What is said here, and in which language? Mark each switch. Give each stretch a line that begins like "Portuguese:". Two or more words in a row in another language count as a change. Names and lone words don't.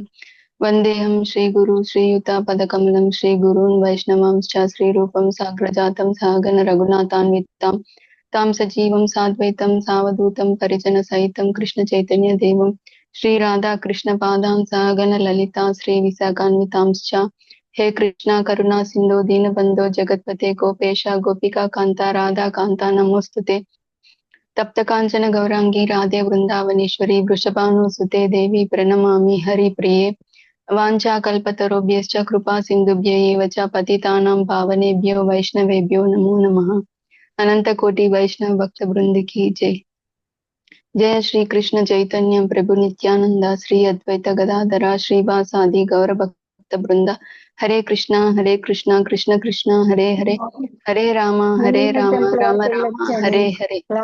Sanskrit: వందేహం శ్రీగురు శ్రీయుత పదకమలం శ్రీగురూన్ వైష్ణవాంశ్చ శ్రీరూపం సాగ్రజాతం సహగణ రఘునాథాన్వితాం తాం సజీవం సాద్వైతం సావధూతం పరిజన సహితం కృష్ణ చైతన్య దేవం శ్రీ రాధా కృష్ణ పాదాం సహగణ లలితా శ్రీ విశాఖాన్వితాంశ్చ. హే కృష్ణ కరుణా సింధో దీనబంధో జగత్పతే గోపేశ గోపికా కాంత రాధా కాంత నమోస్తుతే. తప్త కాంచన గౌరాంగి రాధే వృందావనేశ్వరి వృషభానుసుతే దేవి ప్రణమామి హరి ప్రియే. వాంఛా కల్పతరుభ్యశ్చ కృపా సింధుభ్య ఏవ చ పతితానాం పావనేభ్యో వైష్ణవేభ్యో నమో నమః. అనంత కోటి వైష్ణవ భక్త బృందికి జై. జయ శ్రీ కృష్ణ చైతన్య ప్రభు నిత్యానంద శ్రీ అద్వైత గదాధర శ్రీవాసాది గౌర భక్త బృంద. హరే కృష్ణ కృష్ణ కృష్ణ హరే హరే, హరే రామ రామ రామ హరే హరే.